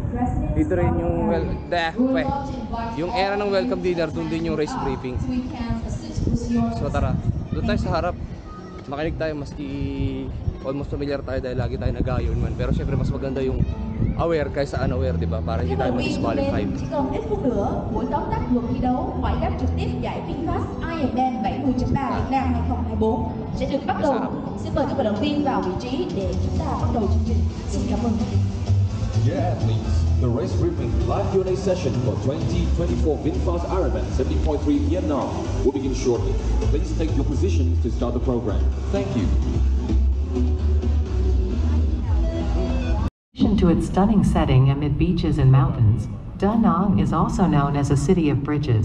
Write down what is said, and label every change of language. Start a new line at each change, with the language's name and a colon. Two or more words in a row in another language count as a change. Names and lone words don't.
Filipino: Dito rin yung yung era ng
English: welcome dinner,
Filipino: doon din yung
English: race briefing.
Filipino: So tara, doon tayo sa harap. Makinig tayo, maski
English: almost familiar
Filipino: tayo dahil lagi tayo nag-Ironman. Pero syempre mas maganda yung aware kaysa unaware, di ba? Para hindi tayo ma-disqualified.
Vietnamese: Chỉ còn ít phút nữa, buổi tóm tắt luật thi đấu ngoại đáp trực tiếp giải VinFast Ironman 70.3 Việt Nam 2024 sẽ được bắt đầu. Xin mời các vận động viên vào vị trí để chúng ta bắt đầu chương trình. Xin cảm ơn.
English: Dear athletes, the race briefing live Q&A session for 2024 VinFast Ironman 70.3 Vietnam will begin shortly. Please take your positions to start the program. Thank you. To its stunning setting amid beaches and mountains, Da Nang is also known as a city of bridges.